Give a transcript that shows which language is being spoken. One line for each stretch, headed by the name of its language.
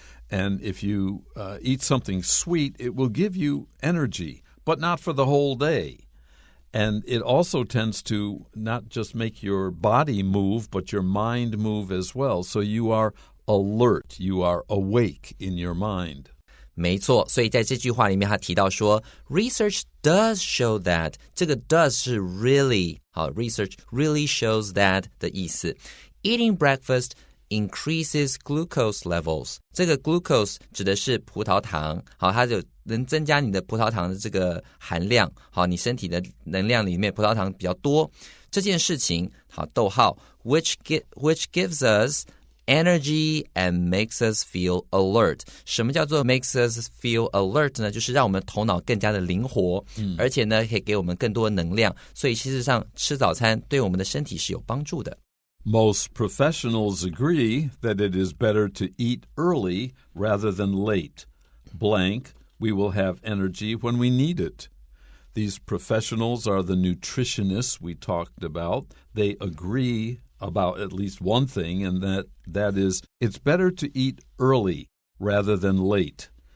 English: And if you eat something sweet, it will give you energy, but not for the whole day.And it also tends to not just make your body move, but your mind move as well. So you are alert, you are awake in your mind.
Chinese: 没错，所以在这句话里面他提到说
English: Research does show that，
Chinese: 这个 does 是
English: really，
Chinese: 好
English: Research really shows that
Chinese: 的意思
English: Eating breakfast increases glucose levels，
Chinese: 这个 glucose 指的是葡萄糖，好，它就能增加你的葡萄糖的这个含量，好，你身体的能量里面葡萄糖比较多，这件事情，好，逗号
English: which gives us energy and makes us feel alert.
Chinese: 什么叫做
English: makes us feel alert
Chinese: 呢？就是让我们头脑更加的灵活，而且呢可以给我们更多能量，所以事实上吃早餐对我们的身体是有帮助的。
English: Most professionals agree that it is better to eat early rather than late. Blank, we will have energy when we need it. These professionals are the nutritionists we talked about. They agree about at least one thing, and that is it's better to eat early rather than late.